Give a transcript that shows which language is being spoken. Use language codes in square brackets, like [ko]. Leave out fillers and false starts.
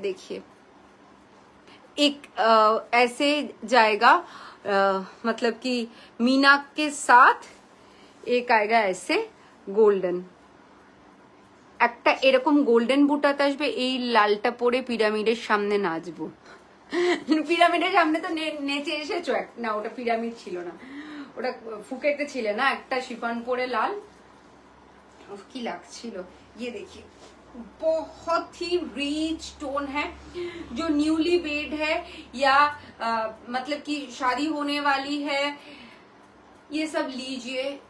[hi] देखिए एक ऐसे जाएगा, मतलब कि मीना के साथ एक आएगा ऐसे गोल्डन, [bn] একটা এরকম গোল্ডেন বুটাতে আসবে। এই লালটা পরে পিরামিডের সামনে নাচবো। পিরামিডের সামনে তো নেচে এসেছো, না ওটা পিরামিড ছিল না, ওটা ফুকেটে ছিল না, একটা শিফন পরে লাল, কি লাগছিল। [hi] ये देखिए बहुत ही रिच टोन है। जो न्यूली वेड है या मतलब कि शादी होने वाली है, ये सब लीजिए।